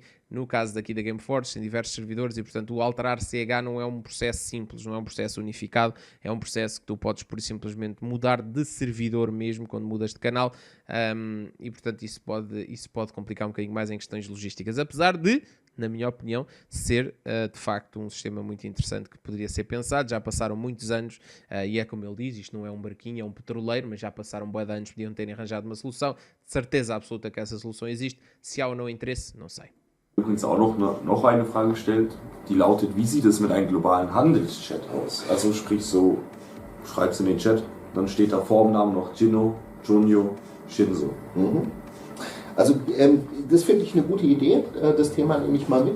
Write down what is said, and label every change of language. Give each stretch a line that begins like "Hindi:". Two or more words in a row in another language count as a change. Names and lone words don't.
Portuguese: No caso daqui da Gameforge, tem diversos servidores e, portanto, o alterar CH não é um processo simples, não é um processo unificado, é um processo que tu podes, por simplesmente, mudar de servidor mesmo quando mudas de canal, e, portanto, isso pode complicar um bocadinho mais em questões logísticas, apesar de, na minha opinião, ser de facto um sistema muito interessante que poderia ser pensado. Já passaram muitos anos e é como ele diz, isto não é um barquinho, é um petroleiro, mas já passaram bué de anos, podiam terem arranjado uma solução. De certeza absoluta que essa solução existe. Se há ou não interesse, não sei.
German: Übrigens auch noch eine Frage gestellt, die lautet, wie sieht es mit einem globalen Handelschat aus? Also sprich so, schreibst in den Chat, dann steht da vor dem Namen noch Jino, Junio, Shinzo. Mhm. Also das finde ich eine gute Idee, das Thema nehme ich mal mit.